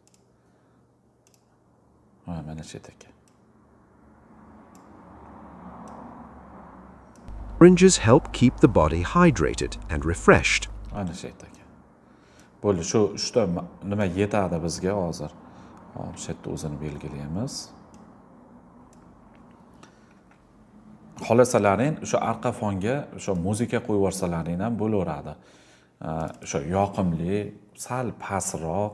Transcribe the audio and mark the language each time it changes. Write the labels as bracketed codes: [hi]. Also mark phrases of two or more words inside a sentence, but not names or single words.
[uz] Mana shu ekan. [en] Oranges help keep the body hydrated and refreshed. [uz] Ana shu ekan. Bo'ldi, shuda nima yetadi bizga hozir? Hop, shu yerda o'zini belgilaymiz. Xohlasalaring o'sha arqa fonga o'sha muzika qo'yib yuborsalaring ham bo'laveradi. O'sha yoqimli, sal pastroq.